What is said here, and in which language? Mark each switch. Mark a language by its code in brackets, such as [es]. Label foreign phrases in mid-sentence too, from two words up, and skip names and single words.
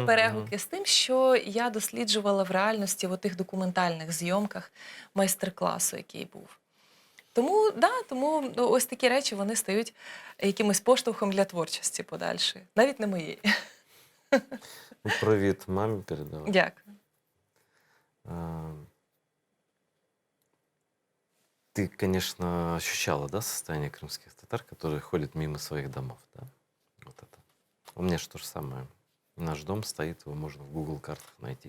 [uk] перегуки з тим, що я досліджувала в реальності в тих документальних зйомках майстер-класу, який був. Тому, да, тому ось такі речі, вони стають якимось поштовхом для творчості подальшої. Навіть не моєї. [ru] Ну, привет маме передавай. [uk] Дякую. [ru] А, Ты, конечно, ощущала, да, состояние крымских татар, которые ходят мимо своих домов, да? Вот это. У меня же то же самое. Наш дом стоит, его можно в Google картах найти.